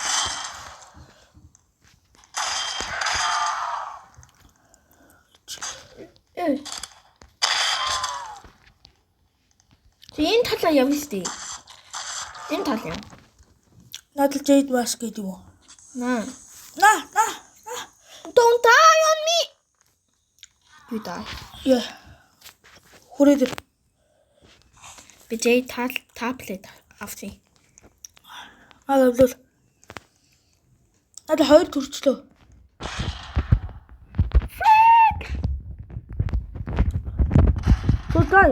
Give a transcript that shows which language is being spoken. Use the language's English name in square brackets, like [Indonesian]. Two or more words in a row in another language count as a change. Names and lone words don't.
[Mongolian] Энэ талаа явна шүү дээ. Энэ тал яа. Надад Jade Mask гэдэг юм уу? На. [English] Don't die on me. You die. [Mongolian] Яа. Хүрээд. Би Jade таблет авчих. Авлаа. Надад 2 төрчлөө. Тутай.